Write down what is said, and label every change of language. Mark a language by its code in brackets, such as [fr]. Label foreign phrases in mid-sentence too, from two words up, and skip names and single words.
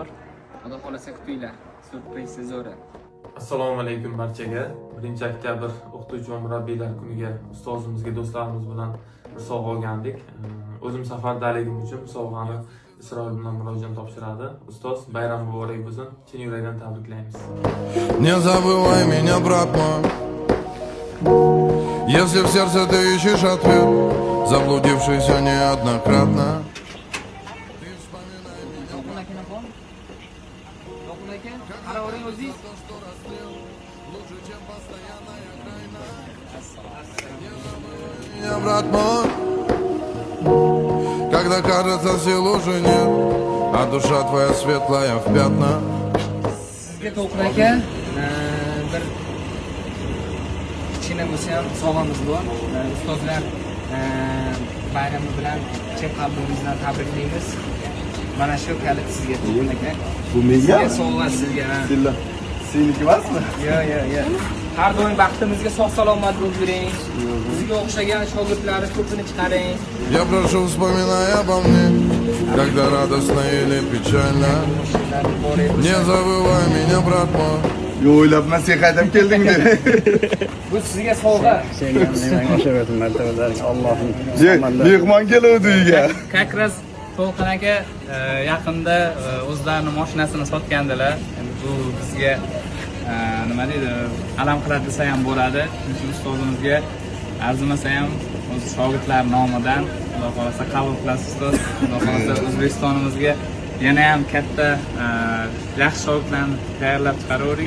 [uz] Xudo xolasa kutinglar. Surpriz zo'ri. Assalomu alaykum barchaga. 1-oktyabr o'qituvchi va murabbiylar kuniga ustozimizga do'stlarimiz bilan bir sovg'a olgandik. O'zim safardaligim uchun sovg'ani Isroil bilan murojaat topshiradi. Ustoz, bayram muborak bo'lsin. Chin yurakdan tabriklaymiz. [ru] Не забывай меня, брат мой. Если в сердце ты ищешь ответ, заблудившийся неоднократно. Меня, брат мой, когда кажется сил уже нет, а душа твоя светлая в пятна. [uz] Sizga To'lqin aka bir kichkina bo'lsa ham sovg'amiz bor. Ustozlar bayrami bilan chin qalbimizdan tabriklaymiz. Mana shu kalit sizga To'lqin aka. Bu menga? Sizga sovg'a sizga. Seniki emasmi? Yo'q. Har doim baxtimizga sog' salomat bo'lib yuring. Bizga o'xshagan shogirdlarni ko'pini chiqaring. [ru] Я прошу, вспоминай обо мне, когда радостно или печально. Не забывай меня, брат мой. [uz] Yo, o'ylabman sen qaytib kelding deb. Bu sizga sovg'a. Mehmon keluvdi uyga. [ru] Как раз [uz] To'lqin aka yaqinda o'zlarining mashinasini sotgandilar. Endi bu bizga nima deydi, alam qiladi desa ham bo'ladi. Chunki ustozimizga arzimasa ham o'z shogirdlar nomidan Xudo xolasa qabul qilasiz ustoz. Xudo xolasa O'zbekistonimizga yana ham katta yaxshi shogirdlarni tayyorlab chiqaravering.